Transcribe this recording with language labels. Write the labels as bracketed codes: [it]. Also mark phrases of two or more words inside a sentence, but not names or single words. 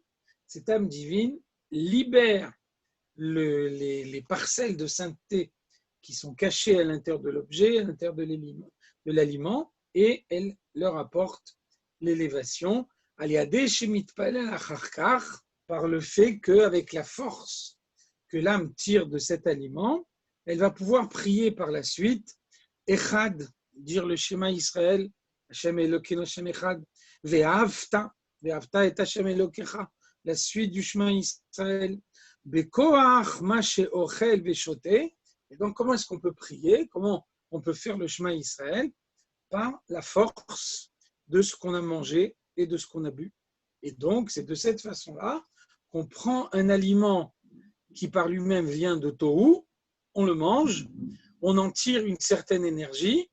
[fr] Cette âme divine libère les parcelles de sainteté qui sont cachées à l'intérieur de l'objet, à l'intérieur de l'aliment, et elle leur apporte l'élévation. Par le fait qu'avec la force que l'âme tire de cet aliment, elle va pouvoir prier par la suite, Echad, dire le schéma Israël, [he] ה' אלוקינו ה' אחד, ואהבת את ה' אלוקיך, [fr] la suite du chemin Israël, [he] בכוח מה שאוכל ושותה. [fr] Et donc, comment est-ce qu'on peut prier? Comment on peut faire le chemin Israël? Par la force de ce qu'on a mangé et de ce qu'on a bu. Et donc, c'est de cette façon-là qu'on prend un aliment qui par lui-même vient de Tohu, on le mange, on en tire une certaine énergie.